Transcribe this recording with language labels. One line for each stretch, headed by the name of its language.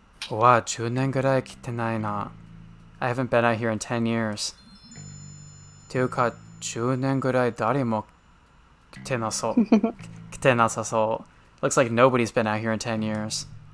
Japanese: Wow, 10年ぐらい来てないな.
English: I haven't been out here in 10 years.
Japanese: ていうか、10年ぐらい誰も来てなさそう.
English: Looks like nobody's been out here in 10 years.